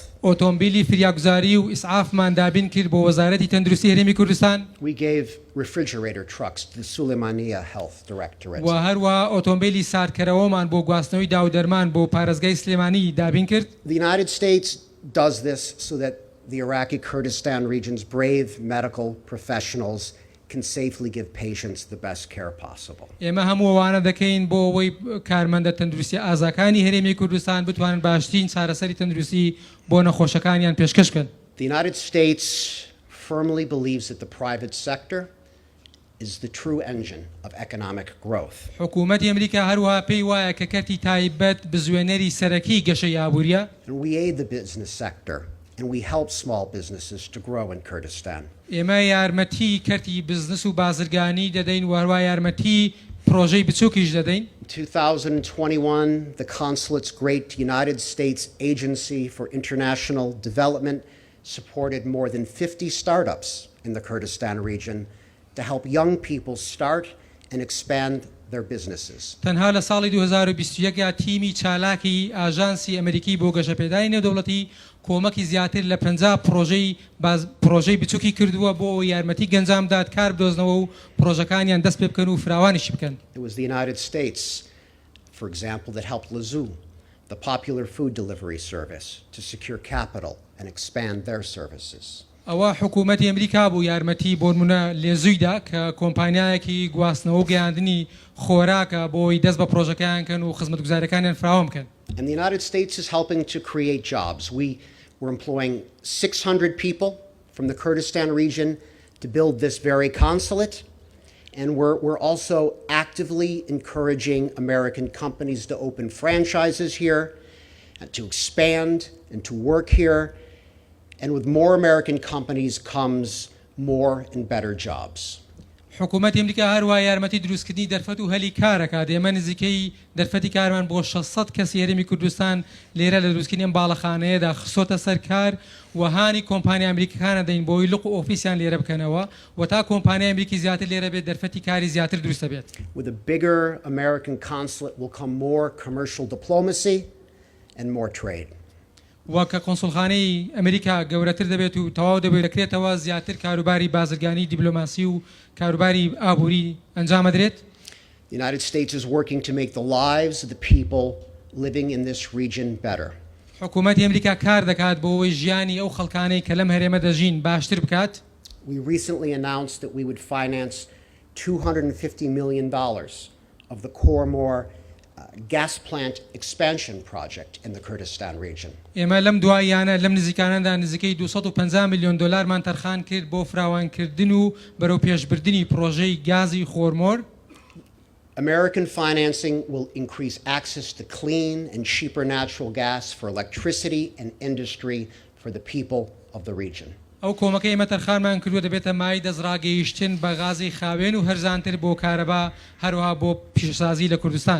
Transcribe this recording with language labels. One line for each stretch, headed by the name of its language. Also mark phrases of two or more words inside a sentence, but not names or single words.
Central Kurdish: ئۆتۆمبیلی فریاگوزاری و ئیسعافمان دابین کرد بۆ وەزارەتی تەندروستی هەرێمی کوردستان.
English: We gave refrigerator trucks to the Suleimaniya Health Directorate.
Central Kurdish: و هەروە ئۆتۆمبیلی ساردکەرەوەمان بۆ گواستنەوەی داودەرمان بۆ پارێزگای سلێمانی دابین کرد.
English: The United States does this so that the Iraqi Kurdistan region's brave medical professionals can safely give patients the best care possible.
Central Kurdish: ئێمە هەموو ئەوانە دەکەین بۆ ئەوەی کارمەندە تەندروستی ئازاکانی هەرێمی کوردستان بتوانن باشترین چارەسەری تەندروستی بۆ نەخۆشەکانیان پێشکەش بکەن.
English: The United States firmly believes that the private sector is the true engine of economic growth.
Central Kurdish: حکوومەتی ئەمریکا هەروەها پێی وایە کە کەرتی تایبەت بزوێنەری سەرەکی گەشەی ئابووریە.
English: And we aid the business sector and we help small businesses to grow in Kurdistan.
Central Kurdish: ئێمە یارمەتی کەرتی بزنس و بازرگانی دەدەین و هەروە یارمەتی پرۆژەی بچووکیش دەدەین.
English: In 2021, the Consulate's great United States Agency for International Development supported more than 50 startups in the Kurdistan region to help young people start and expand their businesses.
Central Kurdish: تەنها لە ساڵی 2021 تیمی چالاکی ئاژانسی ئەمریکی بۆ گەشەپێدانی نێودەوڵەتی کۆمەکی زیاتر لە 50 پرۆژەی بچووکی کردووە بۆ یارمەتی گەنجامدات کار بدۆزنەوە و پرۆژەکانیان دەست پێ بکەن و فراوانیشی بکەن.
English: It was the United States, for example, that helped Leeds, the popular food delivery service, to secure capital and expand their services.
Central Kurdish: ئەوە حکوومەتی ئەمریکا بوو یارمەتی بۆ نمونە لێزوویدا کە کۆمپانیایەکی گواستنەوە و گەیاندنی خۆراکە بۆی دەست بە پرۆژەکەیان کەن و خزمەتگوزاریەکانیان فراوام بکەن.
English: And the United States is helping to create jobs. We're employing 600 people from the Kurdistan region to build this very consulate. And we're also actively encouraging American companies to open franchises here, and to expand and to work here. And with more American companies comes more and better jobs.
Central Kurdish: حکوومەتی ئەمریکا هەروە یارمەتی دروستکردنی دەرفەت و هەلی کارەکات. ئێمە نزیکەی دەرفەتی کارمان بۆ 600 کەسی هەرێمی کوردستان لێرە لە دروستکردنی ئەم باڵەخانەیەدا خسۆتە سەر کار و هانی کۆمپانیا ئەمریکیەکانە دەین بۆی لوق و ئۆفیسیان لێرە بکەنەوە و تا کۆمپانیا ئەمریکی زیاتر لێرە بێت دەرفەتی کاری زیاتر دروستە بێت.
English: With a bigger American consulate will come more commercial diplomacy and more trade.
Central Kurdish: وکە کۆنسڵخانەی ئەمریکا گەورەتر دەبێت و تەواو دەبێت دەکرێتەوە زیاتر کاروباری بازرگانی دیبلۆماسی و کاروباری ئابووری ئەنجام بدرێت.
English: The United States is working to make the lives of the people living in this region better.
Central Kurdish: حکوومەتی ئەمریکا کار دەکات بۆ ئەوەی ژیانی ئەو خەڵکانەی کە لەم هەرێمە دەژین باشتر بکات.
English: We recently announced that we would finance $250 million of the Khormor gas plant expansion project in the Kurdistan region.
Central Kurdish: ئێمە لەم دواییانە لەم نزیکانەدا نزیکەی 250 میلیۆن دلارمان تەرخان کرد بۆ فراوانکردن و بەرەو پێشبردننی پرۆژەی گازی خۆرمۆر.
English: American financing will increase access to clean and cheaper natural gas for electricity and industry for the people of the region.
Central Kurdish: ئەو کۆمەکە ئێمە تەرخانمان کردووە دەبێتە مای دەستڕاگەیشتن بە غازی خاوێن و هەرزانتر بۆ کارەبا هەروەها بۆ پیشەسازی لە کوردستان.